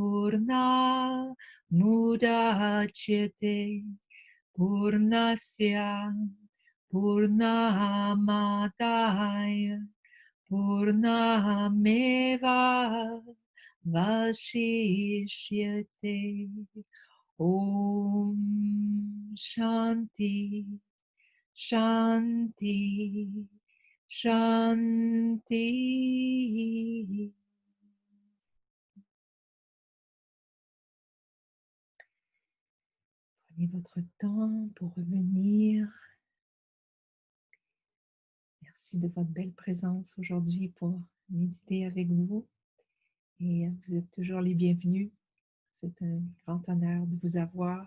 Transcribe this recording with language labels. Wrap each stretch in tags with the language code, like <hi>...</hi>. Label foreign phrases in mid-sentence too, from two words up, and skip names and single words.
<sa>Purnamudachyate Purnasya Purnamadaya Purnameva Vashishyate Om Shanti Shanti Shanti.</sa> <fr>Prenez votre temps pour revenir. Merci de votre belle présence aujourd'hui pour méditer avec vous. Et vous êtes toujours les bienvenus. C'est un grand honneur de vous avoir.</fr>